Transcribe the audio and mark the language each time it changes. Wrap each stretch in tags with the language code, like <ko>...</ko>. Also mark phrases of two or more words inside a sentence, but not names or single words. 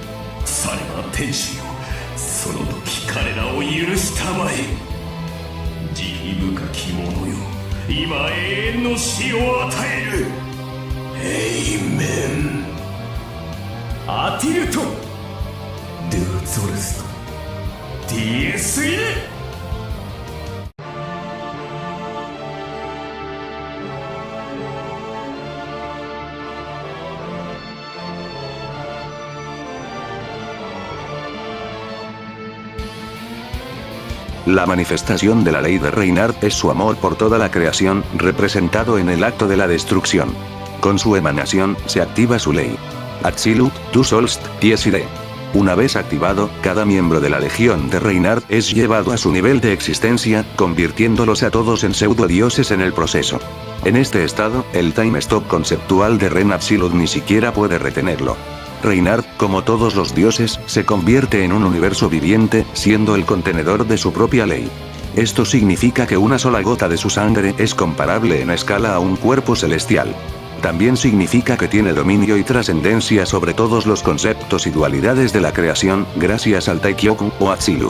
<ja>されば天主よ、その時彼らを許したまえ。慈悲深き者よ、今永遠の死を与える。エイメン。</ja> <de>Atziluth, du sollst, Dies irae.</de> <es>La manifestación de la ley de Reinhard es su amor por toda la creación, representado en el acto de la destrucción. Con su emanación, se activa su ley.</es> <de>Absolute, du sollst, dies ide.</de> <es>Una vez activado, cada miembro de la Legión de Reinhardt es llevado a su nivel de existencia, convirtiéndolos a todos en pseudo-dioses en el proceso. En este estado, el</es> <en>time stop</en> <es>conceptual de Ren Absolute ni siquiera puede retenerlo. Reinhardt, como todos los dioses, se convierte en un universo viviente, siendo el contenedor de su propia ley. Esto significa que una sola gota de su sangre es comparable en escala a un cuerpo celestial. También significa que tiene dominio y trascendencia sobre todos los conceptos y dualidades de la creación, gracias al Taikyoku o Absolute.</es>